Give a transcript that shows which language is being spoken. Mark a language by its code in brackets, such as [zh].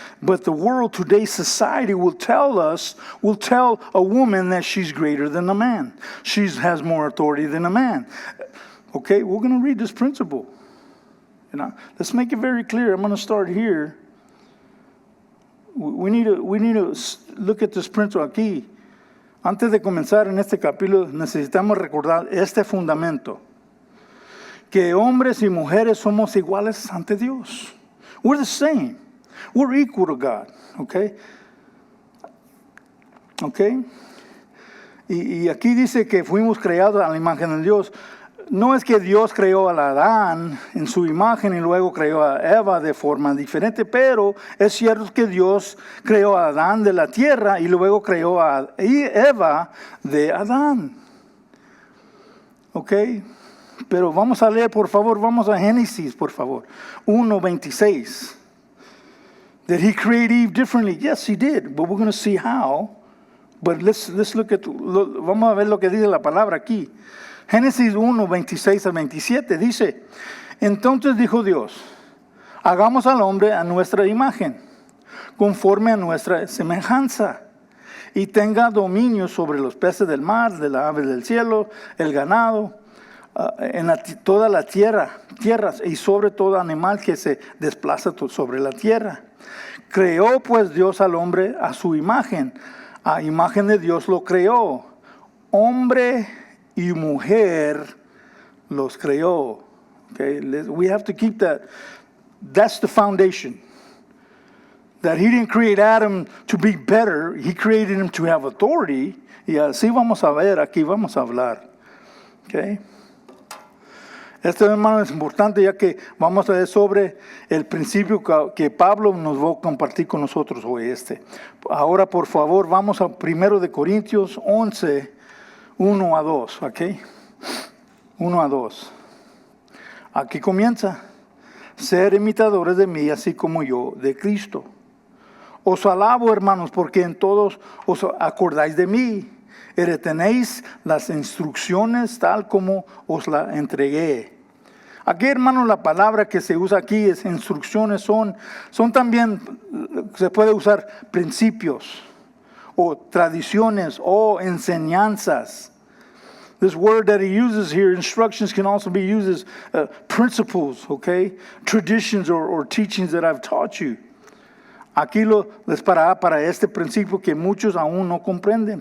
[en] But the world, today's society will tell a woman that she's greater than a man. She has more authority than a man. Okay, we're going to read this principle. Let's make it very clear. I'm going to start here. We need to look at this principle aquí. [es] Antes de comenzar en este capítulo, necesitamos recordar este fundamento. Que hombres y mujeres somos iguales ante Dios. [en] We're the same. We're equal to God. Okay? Okay? [es] Y aquí dice que fuimos creados a la imagen de Dios. No es que Dios creó a Adán en su imagen y luego creó a Eva de forma diferente, pero es cierto que Dios creó a Adán de la tierra y luego creó a Eva de Adán. ¿Ok? Pero vamos a leer, por favor, vamos a Génesis, por favor. 1:26. [en] Did he create Eve differently? Yes, he did, but we're going to see how. But let's look at, [es] vamos a ver lo que dice la palabra aquí. Génesis 1:26 al 27 dice, entonces dijo Dios, hagamos al hombre a nuestra imagen, conforme a nuestra semejanza, y tenga dominio sobre los peces del mar, de las aves del cielo, el ganado, en toda la tierra, y sobre todo animal que se desplaza sobre la tierra. Creó pues Dios al hombre a su imagen, a imagen de Dios lo creó, hombre y mujer los creó. [en] Okay, we have to keep that. That's the foundation. That he didn't create Adam to be better. He created him to have authority. [es] Y así vamos a ver, aquí vamos a hablar. Okay. Esto, hermano, es importante ya que vamos a ver sobre el principio que Pablo nos va a compartir con nosotros hoy. Ahora, por favor, vamos a 1 de Corintios 11, 1 a 2, ¿ok? 1 a 2. Aquí comienza. Ser imitadores de mí, así como yo de Cristo. Os alabo, hermanos, porque en todos os acordáis de mí. Y retenéis las instrucciones tal como os la entregué. Aquí, hermanos, la palabra que se usa aquí es instrucciones, son también, se puede usar principios o tradiciones o enseñanzas. [en] This word that he uses here, instructions, can also be used as principles, okay? Traditions or teachings that I've taught you. [es] Aquí les para este principio que muchos aún no comprenden.